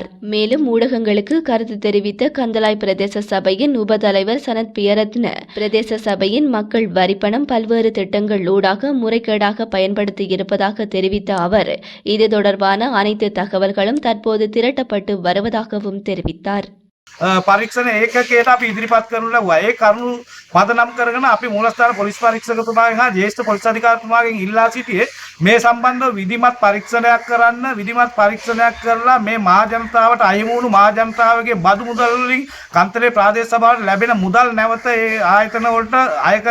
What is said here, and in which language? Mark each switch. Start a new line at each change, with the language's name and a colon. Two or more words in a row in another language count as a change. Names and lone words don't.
Tamil: மேலும் ஊடகங்களுக்கு கருத்து தெரிவித்த கந்தளாய் பிரதேச சபையின் உபதலைவர் சனத் பியரத்ன பிரதேச சபையின் மக்கள் வரிப்பணம் பல்வேறு திட்டங்கள் ஊடாக முறைகேடாக பயன்படுத்தி இருப்பதாக தெரிவித்த அவர் இது தொடர்பான அனைத்து தகவல்களும் தற்போது திரட்டப்பட்டு வருவதாகவும் தெரிவித்தார்.
Sinhala: පරීක්ෂණ ඒකකයට අපි ඉදිරිපත් කරන ලබුවා. ඒ කරුණු පදනම් කරගෙන අපි මූලස්ථාන පොලිස් පරීක්ෂකතුමාගෙන් හා ජ්‍යෙෂ්ඨ පොලිස් අධිකාරිතුමාගෙන් ඉල්ලා සිටියේ මේ සම්බන්ධව විධිමත් පරීක්ෂණයක් කරන්න, විධිමත් පරීක්ෂණයක් කරලා මේ මහා ජනතාවට අහිමි වුණු මහා ජනතාවගේ බදු මුදල් වලින් කන්තරේ ප්‍රාදේශ සභාවට ලැබෙන මුදල් නැවත ඒ ආයතන වලට අය කර